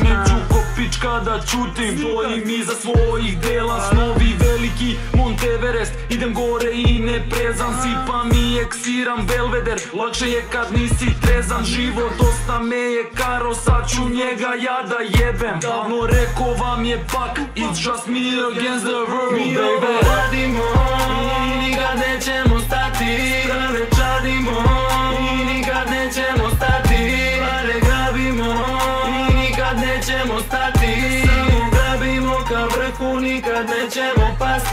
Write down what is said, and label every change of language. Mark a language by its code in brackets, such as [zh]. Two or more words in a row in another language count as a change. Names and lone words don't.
[sr] Neću ko pička da ćutim, stojim iza svojih dela. Snovi veliki, Monteverest, idem gore i ne prezam. Sipam i eksiram Belveder, lakše je kad nisi trezan. Život dosta me je karo, sad ću njega ja da jebem. Davno rekao vam je pak, [en] it's just me against the world, [sr] Mi ovo baby. radimo i nikad nećemo stati. Strane čadimo i nikad nećemo stati. Pare grabimo i nikad nećemo stati. Samo grabimo ka vrhu, nikad nećemo pasti.